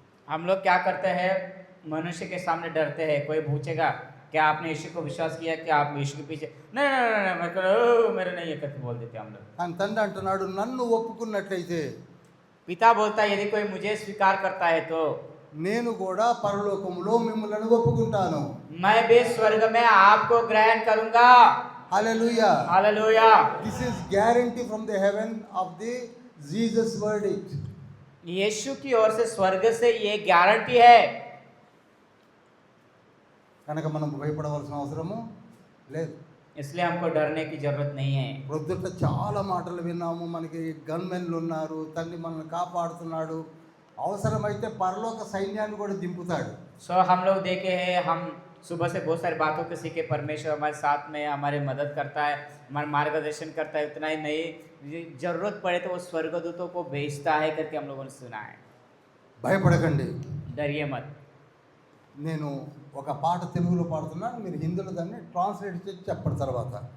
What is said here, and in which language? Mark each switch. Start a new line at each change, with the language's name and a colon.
Hindi: हम लोग क्या करते हैं, मनुष्य के सामने डरते हैं। कोई पूछेगा क्या आपने यीशु को विश्वास किया, कि आप यीशु के पीछे नहीं नहीं नहीं, नहीं मेरे नहीं, ये करके बोल देते हम लोग।
Telugu: కానీ తండ్రి అంటున్నాడు, నన్ను ఒప్పుకున్నట్లయితే
Hindi: पिता बोलता है यदि कोई मुझे स्वीकार करता है तो
Telugu: నేను కూడా పరలోకములో మిమ్మల్ని ఒప్పుకుంటాను.
Hindi: मैं भी स्वर्ग में आपको ग्रहण करूंगा। హల్లెలూయా. Hallelujah.
English: This is guarantee from the heaven of the Jesus verdict.
Hindi: यीशु की ओर से स्वर्ग से ये गारंटी है।
Telugu: కనుక మనం భయపడవలసిన అవసరము లేదు.
Hindi: इसलिए हमको डरने की जरूरत नहीं है।
Telugu: ప్రొద్దుట చాలా మాటలు విన్నాము. మనకి గన్మెన్లు ఉన్నారు, తండ్రి మనల్ని కాపాడుతున్నాడు, అవసరమైతే పరలోక సైన్యాన్ని కూడా దింపుతాడు.
Hindi: सो हम लोग देखे हैं, हम सुबह से बहुत सारी बातों को सीखे। परमेश्वर हमारे साथ में हमारी मदद करता है, हमारा मार्गदर्शन करता है। उतना ही नहीं, जरूरत पड़े तो वो स्वर्गदूतों को भेजता है करके हम लोगों ने सुना है।
Telugu: భయపడకండి.
Hindi: डरिए मत।
Telugu: నేను ఒక పాట తెలుగులో పాడుతున్నాను, మీరు హిందీలో దాన్ని ట్రాన్స్లేట్ చేసి చెప్పండి తర్వాత.